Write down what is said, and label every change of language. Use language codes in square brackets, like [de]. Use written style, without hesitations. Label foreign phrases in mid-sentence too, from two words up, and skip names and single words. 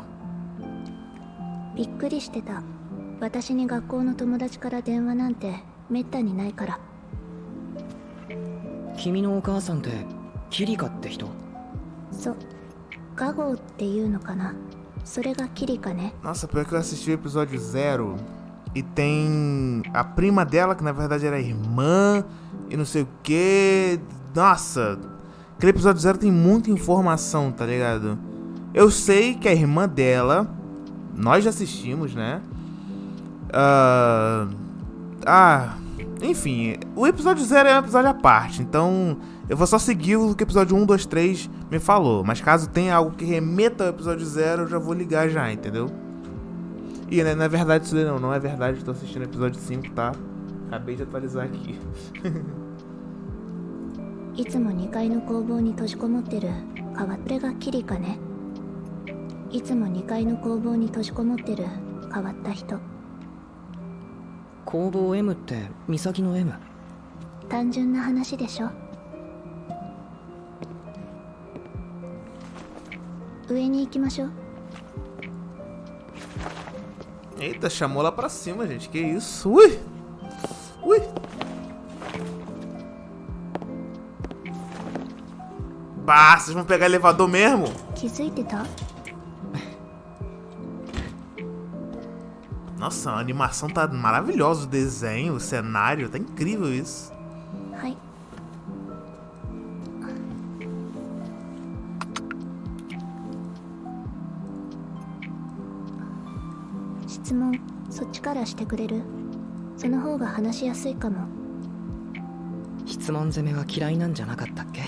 [ja] びっくりしてた。私に学校の友達から電話なんてめったにないから。君のお母さんってキリカって人？そう、ガゴーっていうのかな。それがキリカね。 [pt] Nossa, pior que eu assisti o episódio 0 e tem a prima dela, que na verdade era irmã e não sei o que. Nossa, aquele episódio 0 tem muita informação, tá ligado? Eu sei que a irmã dela, nós já assistimos, né? Enfim, o episódio 0 é um episódio à parte, então eu vou só seguir o que o episódio 1, 2, 3 me falou. Mas caso tenha algo que remeta ao episódio 0, eu já vou ligar já, entendeu? E né, não é verdade isso daí não é verdade, tô assistindo o episódio 5, tá? Acabei de atualizar aqui. [ja] いつも2階の工房に閉じこもってる変わっれがキリカね。いつも2階の工房に閉じこもってる変わった人。工房 M って三崎の M？単純な話でしょ。上に行きましょう。 [pt] Eita, chamou lá pra cima, gente. Que isso? Ui! Ui! Bah, vocês vão pegar elevador mesmo? [ja] 気づいてた？ [pt] Nossa, a animação tá maravilhosa, o desenho, o cenário, tá incrível isso. [ja] はい。質問、そっちからしてくれる？その方が話しやすいかも。質問攻めは嫌いなんじゃなかったっけ？